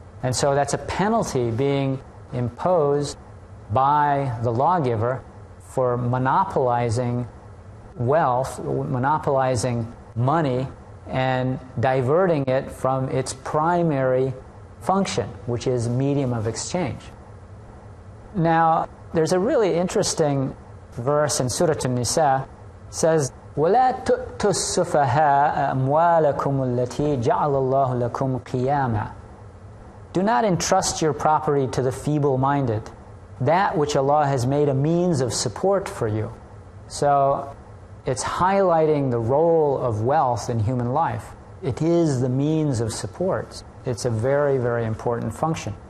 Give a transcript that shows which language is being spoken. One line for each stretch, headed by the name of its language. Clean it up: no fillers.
English: And so that's a penalty being imposed by the lawgiver for monopolizing wealth, monopolizing money, and diverting it from its primary function, which is medium of exchange. Now, there's a really interesting verse in Surah An-Nisa. It says,
Arabic: وَلَا تُؤْتُوا السُّفَهَاءَ أَمْوَالَكُمُ الَّتِي جَعَلَ اللَّهُ لَكُمْ قِيَامًا.
English: Do not entrust your property to the feeble-minded, that which Allah has made a means of support for you. So it's highlighting the role of wealth in human life. It is the means of support. It's a very, very important function.